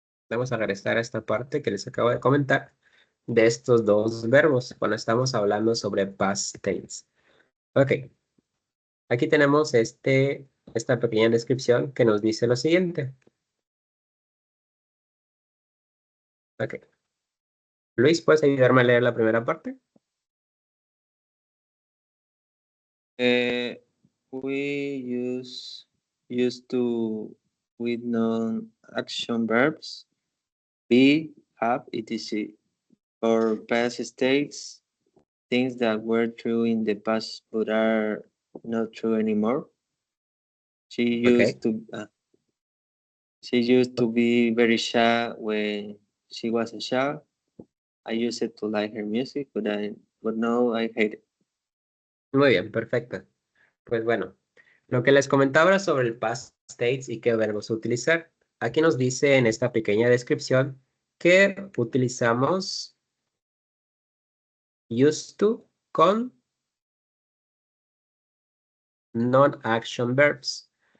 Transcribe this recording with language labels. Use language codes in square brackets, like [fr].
[es] Vamos a regresar a esta parte que les acabo de comentar de estos dos verbos cuando estamos hablando sobre past tense. Ok, aquí tenemos esta pequeña descripción que nos dice lo siguiente. Ok. Luis, ¿puedes ayudarme a leer la primera parte? [en] We used to with non-action verbs be, have, etc. Or past states, things that were true in the past but are not true anymore. She Ok. used to be very shy when she was a child. I used to like her music, but now I hate it. [es] Muy bien, perfecto. Pues bueno, lo que les comentaba sobre el past states y qué verbos utilizar. Aquí nos dice en esta pequeña descripción que utilizamos used to con non-action verbs.